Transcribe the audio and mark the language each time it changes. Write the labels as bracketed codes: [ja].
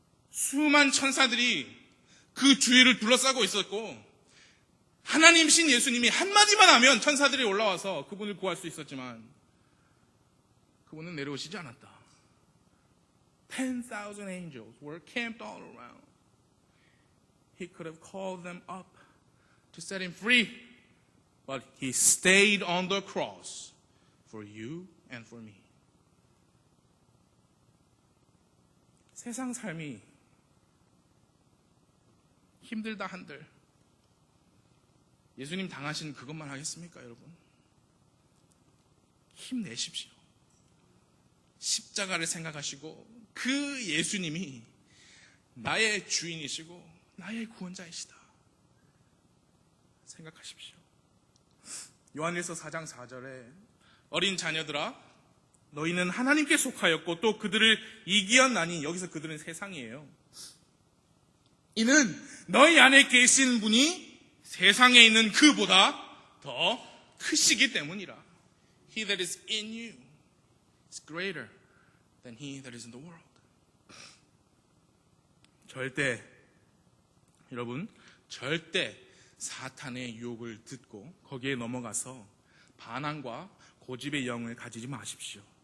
[ko] 수많은 천사들이 그 주위를 둘러싸고 있었고, 하나님이신 예수님이 한마디만 하면 천사들이 올라와서 그분을 구할 수 있었지만 그분은 내려오시지 않았다. [en] 10,000 angels were camped all around. He could have called them up to set him free. but he stayed on the cross for you and for me. [ko] 세상 삶이 힘들다 한들 예수님 당하신 그것만 하겠습니까, 여러분? 힘내십시오. 십자가를 생각하시고 그 예수님이 나의 주인이시고 나의 구원자이시다 생각하십시오. 요한일서 4장 4절에 어린 자녀들아 너희는 하나님께 속하였고 또 그들을 이기었나니, 여기서 그들은 세상이에요. 이는 너희 안에 계신 분이 세상에 있는 그보다 더 크시기 때문이라. [en] He that is in you is greater than he that is in the world. [ko] 여러분, 절대 사탄의 유혹을 듣고 거기에 넘어가서 반항과 고집의 영을 가지지 마십시오.